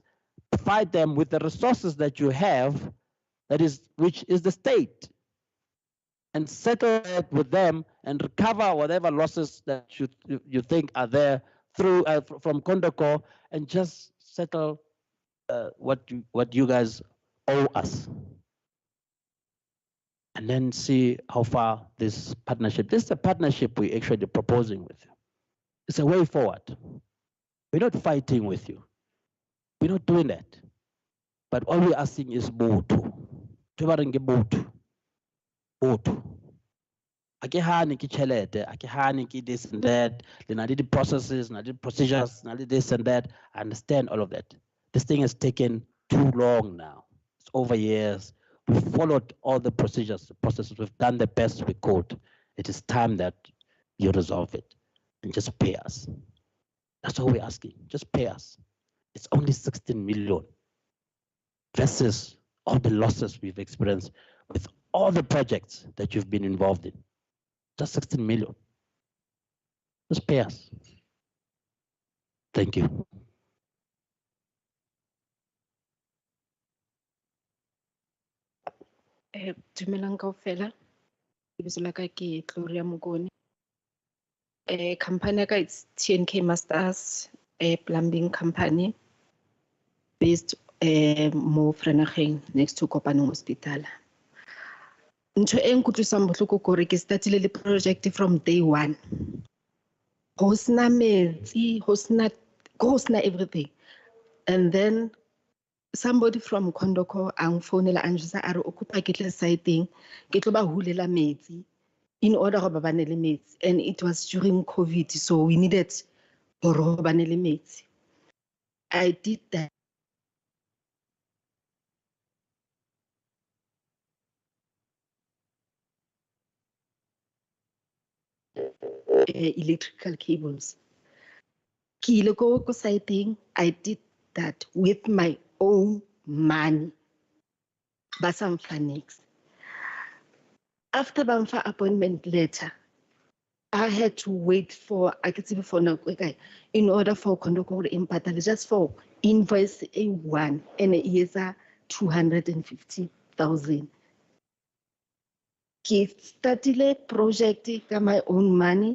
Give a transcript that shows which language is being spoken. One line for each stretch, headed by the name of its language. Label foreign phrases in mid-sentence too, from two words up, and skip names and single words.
English: Fight them with the resources that you have, which is the state, and settle it with them and recover whatever losses that you think are there through from Kondoko, and just settle what you guys owe us. And then see how far this is a partnership we're actually proposing with you. It's a way forward. We're not fighting with you. We're not doing that. But all we're asking is Botu. Botu.
Southern Sotho: Ake hani ki chelete, ake hani ki
English: this and that, then I did the processes, and I did procedures, and I did this and that. I understand all of that. This thing has taken too long now. It's over years. We've followed all the procedures, the processes. We've done the best we could. It is time that you resolve it and just pay us. That's all we're asking. Just pay us. It's only 16 million versus all the losses we've experienced with all the projects that you've been involved in. Just 16 million. Just pay us. Thank you.
Southern Sotho: Dumelang kaofela. Lebitso la ka ke Gloria Mokone.
English: Company
Southern Sotho: ya ka
English: it's TNK Masters, a plumbing company based mo Vereeniging next to Kopanong Hospital.
Southern Sotho: Ntho e nkutlwisang bohloko ke hore ke startile le project
English: from day one.
Southern Sotho: Ho sena metsi, ho sena everything.
English: And then somebody from Kondoko
Southern Sotho: ang phonela ang jwetsa a re o kopa ke tle site-eng ke tlo ba hulela metsi
English: in order
Southern Sotho: hore ba bane le metsi,
English: and it was during COVID, so we needed
Southern Sotho: hore ho bane le metsi.
English: I did that. Electrical cables.
Southern Sotho: Ke ile ko site-eng,
English: I did that with my own money.
Southern Sotho: Ba sa mpha nix.
English: After
Southern Sotho: ba mfa
English: appointment letter, I had to wait for in order for Kondoko to impatale just for invoice A1 and it is 250,000.
Southern Sotho: Ke startile project ka
English: my own money.